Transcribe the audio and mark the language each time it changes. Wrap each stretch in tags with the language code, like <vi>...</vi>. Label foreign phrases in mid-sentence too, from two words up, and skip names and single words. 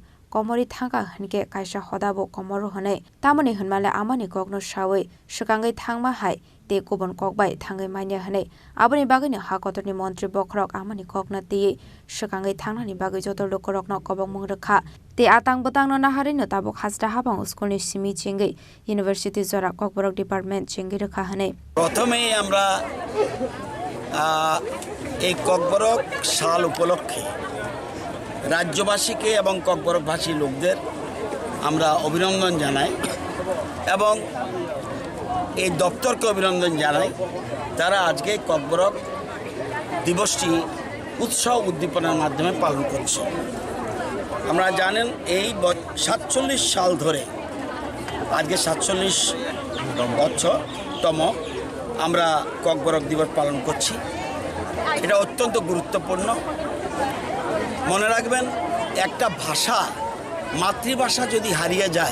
<trp>Komori thangka hanke kaisa hodabo komoro hone tamoni hunmale amani kokno shawe shukangai thangma hai te kobon kokbai thangai manya hane aboni bagani hakotorni mantri bokrok amani kokna te shukangai thangnani bagai jotor lokorokno kobong mungrekha te atang botang na harino tabok hasda habang skulni simi chingai university jora kokborok department chingi rekha hane</trp> <bn>প্রথমেই আমরা এই ককবরক সাল উপলক্ষে রাজ্যবাসীকে এবং ককবরকভাষী লোকদের আমরা অভিনন্দন জানাই এবং এই দপ্তরকে অভিনন্দন জানাই তারা আজকে ককবরক দিবসটি উৎসব উদ্দীপনার মাধ্যমে পালন করছে আমরা জানেন এই 47 সাল ধরে আজকে 47 বছরতম আমরা ককবরক দিবস পালন করছি এটা অত্যন্ত গুরুত্বপূর্ণ মনে রাখবেন একটা ভাষা মাতৃভাষা যদি হারিয়ে যায়</bn>